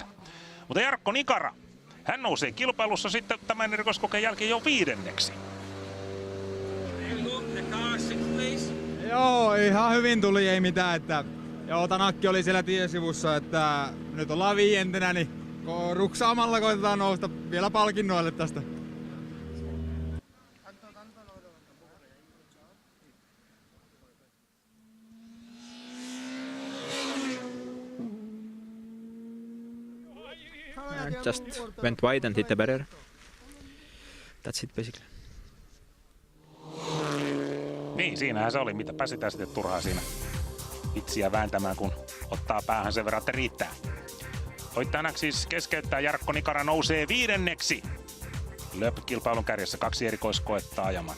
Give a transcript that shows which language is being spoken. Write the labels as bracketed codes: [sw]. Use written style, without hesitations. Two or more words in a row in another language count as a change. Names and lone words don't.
[fi] Mutta Jarkko Nikara, hän nousee kilpailussa sitten tämän erikoiskokeen jälkeen jo 5. Joo, ihan hyvin tuli, ei mitään. Että, joo, Tanakki oli siellä tiesivussa, että nyt ollaan 5, niin ruksaamalla koitetaan nousta vielä palkinnoille tästä. [en] Just went wide and hit the barrier. That's it basically. [fi] Niin, siinähän se oli. Mitä pääsitään sitten turhaa siinä vitsiä vääntämään, kun ottaa päähän sen verran, että riittää. Ott Tänak siis keskeyttää, Jarkko Nikara nousee 5. Lööp-kilpailun kärjessä 2 erikoiskoetta ajamatta.